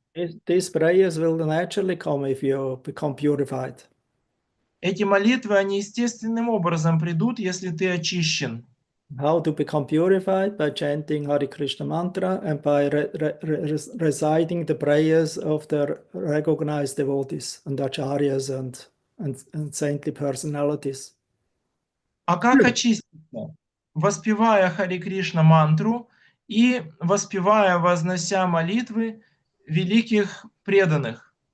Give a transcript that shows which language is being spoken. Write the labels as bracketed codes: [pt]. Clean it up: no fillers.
[en] These prayers will naturally come if you become purified. [ru] Эти молитвы, они естественным образом придут, если ты очищен. [en] How to become purified? By chanting Hare Krishna mantra and by reciting the prayers of the recognized devotees and acharyas and saintly personalities. [ru] А как очиститься? Воспевая Харе Кришна мантру и воспевая, вознося молитвы великих преданных.